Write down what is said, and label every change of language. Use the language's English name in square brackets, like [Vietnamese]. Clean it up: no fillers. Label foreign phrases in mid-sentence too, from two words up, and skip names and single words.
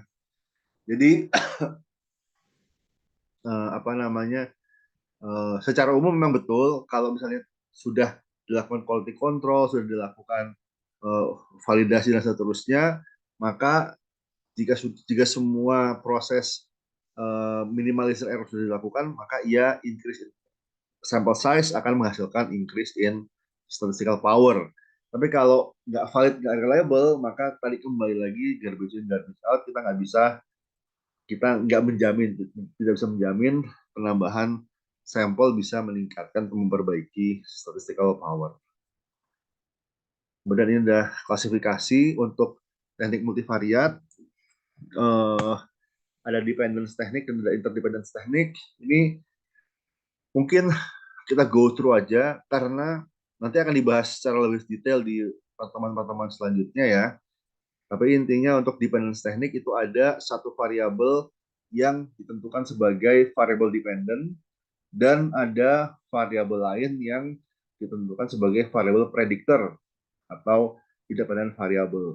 [Indonesian] Jadi secara umum memang betul kalau misalnya sudah dilakukan [English] quality control, [Indonesian] sudah dilakukan validasi dan seterusnya, maka jika semua proses minimalisir error sudah dilakukan, maka ia [English] increase sample size [Indonesian] akan menghasilkan [English] increase in statistical power. [Indonesian] Tapi kalau nggak valid, nggak reliable, maka tadi kembali lagi [English] garbage in, garbage out, [Indonesian] kita nggak menjamin, tidak bisa menjamin penambahan sampel bisa meningkatkan atau memperbaiki [English] statistical power. [Indonesian] Kemudian ini ada klasifikasi untuk teknik multivariat, ada dependence teknik dan ada interdependence teknik. Ini mungkin kita [English] go through [Indonesian] aja karena nanti akan dibahas secara lebih detail di pertemuan-pertemuan selanjutnya ya. Tapi intinya untuk dependence teknik itu ada satu variabel yang ditentukan sebagai variabel dependent dan ada variabel lain yang ditentukan sebagai variabel predictor atau [English] independent variable.